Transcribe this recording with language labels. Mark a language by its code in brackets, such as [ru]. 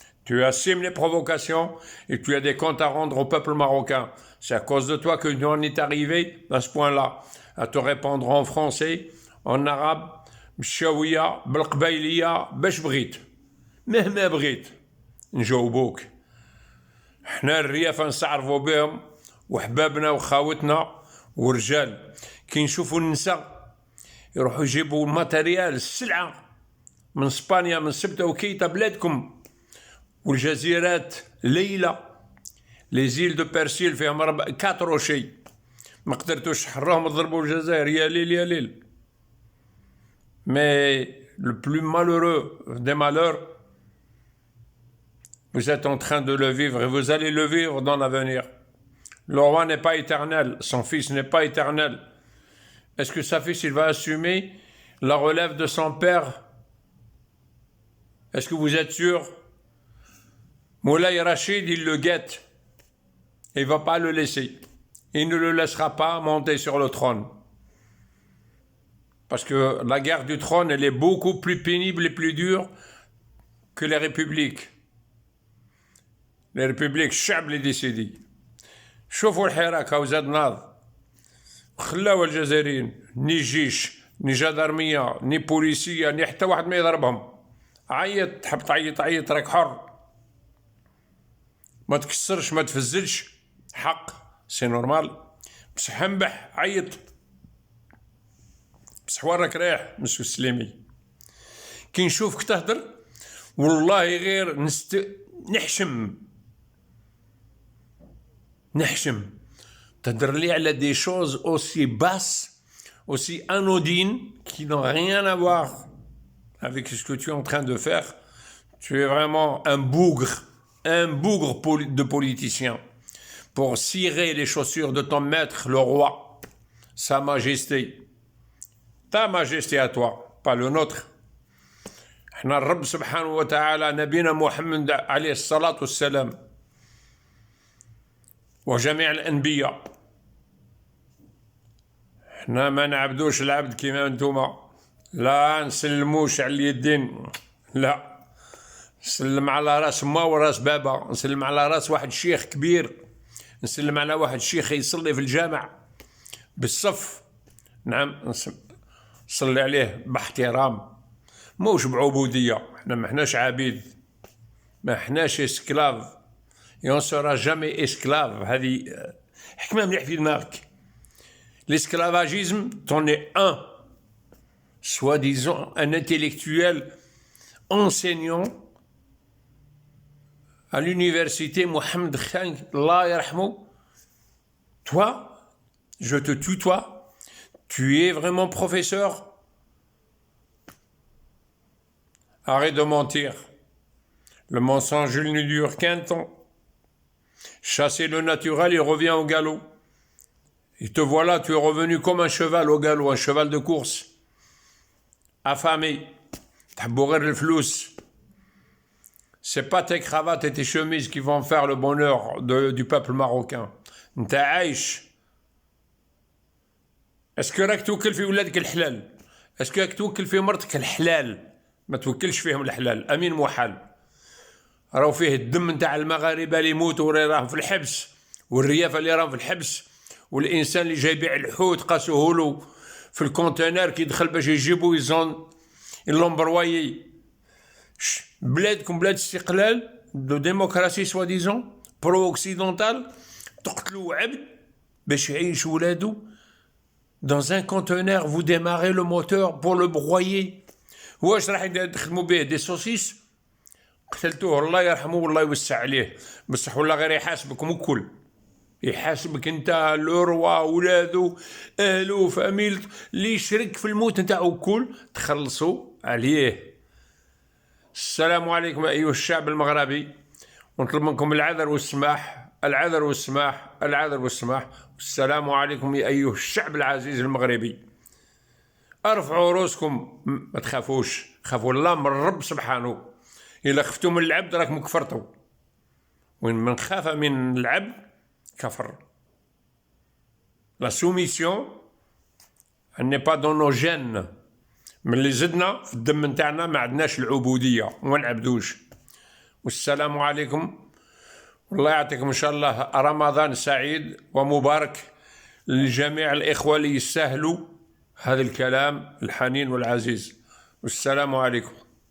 [fr] Tu assumes les provocations et tu as des comptes à rendre au peuple marocain. C'est à cause de toi que nous en est arrivé à ce point-là, à te répondre en français, en arabe, [ar] بالشاوية بالقبايلية باش بغيت. مهما بغيت نجاوبوك. احنا الريافة نستعرفوا بهم وحبابنا وخاوتنا ورجال. كي نشوفوا النساء يروحوا يجيبوا الماتريال السلعة من اسبانيا، من سبتة وكيتا بلادكم والجزيرات ليلة. [fr] لي زيل دو بيرسيل [ar] فيهم 4 روشي، ما قدرتوش تحروهم تضربوا الجزائر. يا ليل يا ليل. [fr] Mais le plus malheureux des malheurs, vous êtes en train de le vivre et vous allez le vivre dans l'avenir. Le roi n'est pas éternel, son fils n'est pas éternel. Est-ce que sa fils, il va assumer la relève de son père? Est-ce que vous êtes sûr? Moulay Rachid, il le guette. Il ne va pas le laisser. Il ne le laissera pas monter sur le trône. Parce que la guerre du trône, elle est beaucoup plus pénible et plus dure que les républiques. Les républiques, [ar] الشعب اللي [fr] décide. [ar] شوفوا الحراك هاو زاد ناض، خلاو الجزائريين ني جيش ني جدارمية ني بوليسية ني حتى واحد ما يضربهم. عيط، تحب تعيط عيط، راك حر. ما تكسرش ما تفزلش، حق [fr] سي نورمال. [ar] بصح انبح عيط، بصح وين راك رايح مسيو السليمي؟ كي نشوفك تهدر والله غير نحشم. تهدر لي على [fr] des choses aussi basses, aussi anodines, qui n'ont rien à voir avec ce que tu es en train de faire. Tu es vraiment un bougre de politicien pour cirer les chaussures de ton maître, le roi, sa majesté. Ta majesté à toi, pas le nôtre. [ar] احنا الرب سبحانه وتعالى نبينا محمد عليه الصلاة والسلام وجميع الأنبياء، احنا ما نعبدوش العبد كما انتوما. لا نسلموش على اليدين، لا، نسلم على راس ما وراس بابا، نسلم على راس واحد الشيخ كبير، نسلم على واحد الشيخ يصلي في الجامع بالصف، نعم، نصلي عليه باحترام، موش بعبودية. احنا ما احناش عبيد، ما احناش اسكلاف، [fr] اون سورا جامي اسكلاف. [ar] هذه حكمة مليح في دماغك. [fr] L'esclavagisme, t'en es un, soi-disant un intellectuel enseignant à l'université Mohamed Khan, [ar] Allah yarhamou. [fr] Toi, je te tutoie, tu es vraiment professeur. Arrête de mentir. Le mensonge, il ne dure qu'un temps. Chasser le naturel, il revient au galop. Et te voilà, tu es revenu comme un cheval au galop, un cheval de course. Affamé. [ar] تحبوا غير الفلوس. [fr] C'est pas tes cravates et tes chemises qui vont faire le bonheur du peuple marocain. [ar] انت عايش. اسكو راك توكل في ولادك الحلال؟ اسكو راك توكل في مرتك الحلال؟ ما توكلش فيهم الحلال. امين محال. راهو فيه الدم نتاع المغاربه اللي يموتوا راهم في الحبس، والريافه اللي راهم في الحبس، والانسان اللي جاي يبيع الحوت قاسوه له في الكونتينر كي دخل باش يجيبوا يلون بروايي. بلادكم بلاد استقلال [fr] دو ديموكراسي سوا ديزون برو اوكسيدونتال، [ar] تقتلوا عبد باش يعيش ولادو [fr] dans un conteneur. Vous démarrez le moteur pour le broyer. [ar] واش راح تخدموا به [fr] دي سوسيس؟ [ar] قتلتوه الله يرحمه والله يوسع عليه، بصح ولا غير يحاسبكم الكل، يحاسبك انت، [fr] لو روا، [ar] ولادو، اهلو، فاميلته، اللي يشرك في الموت نتاعو الكل تخلصوا عليه. السلام عليكم ايها الشعب المغربي، ونطلب منكم العذر والسماح، العذر والسماح، العذر والسماح. والسلام عليكم يا ايها الشعب العزيز المغربي. ارفعوا رؤوسكم، ما تخافوش، خافوا الله من الرب سبحانه. إلا خفتوا من العبد راكم كفرتوا، وين من خاف من العبد كفر. [fr] لا سوميسيون n'est pas dans nos gènes. [ar] من اللي زدنا في الدم نتاعنا ما عندناش العبودية وما نعبدوش. والسلام عليكم، والله يعطيكم إن شاء الله رمضان سعيد ومبارك لجميع الإخوة اللي يستاهلوا هذا الكلام الحنين والعزيز. والسلام عليكم.